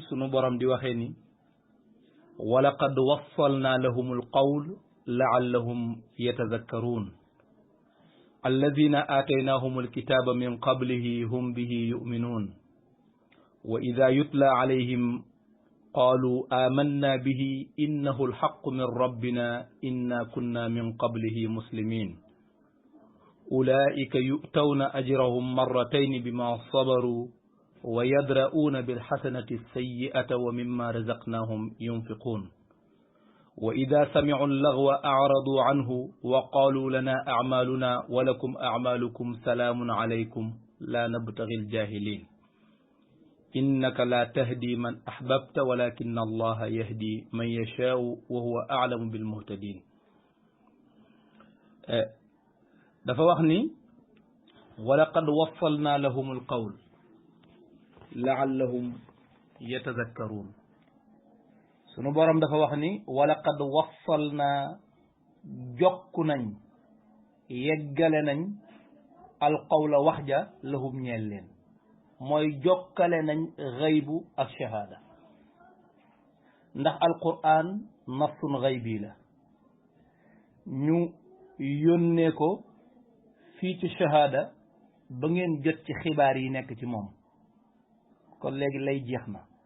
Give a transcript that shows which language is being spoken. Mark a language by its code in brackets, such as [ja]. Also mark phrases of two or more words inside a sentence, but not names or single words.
[wo] sunu borom di waxee ni [ar] ولقد وصلنا لهم القول لعلهم يتذكرون الذين آتيناهم الكتاب من قبله هم به يؤمنون وإذا يتلى عليهم قالوا آمنا به إنه الحق من ربنا إنا كنا من قبله مسلمين أولئك يؤتون أجرهم مرتين بما صبروا ويدرؤون بالحسنة السيئة ومما رزقناهم ينفقون وإذا سمعوا اللغو أعرضوا عنه وقالوا لنا أعمالنا ولكم أعمالكم سلام عليكم لا نبتغي الجاهلين إنك لا تهدي من أحببت ولكن الله يهدي من يشاء وهو أعلم بالمهتدين. [wo] dafa wax ni [ar] ولقد وصلنا لهم القول لعلهم يتذكرون [wo] sunu borom dafa wax ni [ar] ولقد وصلنا [wo] jokku nañ yeggale nañ alqawla wax ja lahum ñeel leen mooy jokkale nañ xaybu ak shahaada ndax [ar] القرآن نفسه [wo] xaybi la ñu yónnee ko fii ci shahaada ba ngeen jot ci xibaar yi nekk ci moom kon léegi lay jeex na